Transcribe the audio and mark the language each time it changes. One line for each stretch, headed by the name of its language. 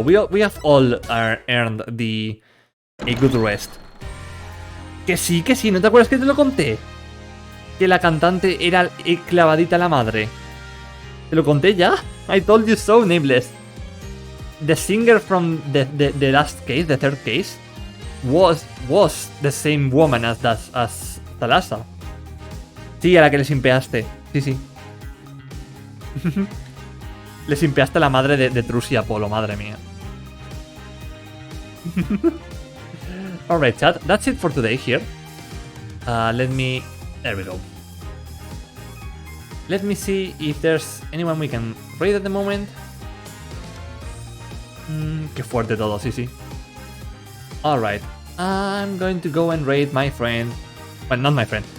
English: We have all earned a good rest.
Spanish: Que sí, ¿no te acuerdas que te lo conté? Que la cantante era clavadita a la madre. ¿Te lo conté ya?
English: I told you so, Nameless. The singer from the last case, the third case, was the same woman as Thalassa.
Spanish: Sí, a la que le simpeaste. Sí. Le simpeaste a la madre de Trus y Apolo, madre mía.
English: Alright, chat, that's it for today here. There we go. Let me see if there's anyone we can raid at the moment.
Spanish: Qué fuerte todo, sí.
English: Alright, I'm going to go and raid my friend. Well, not my friend.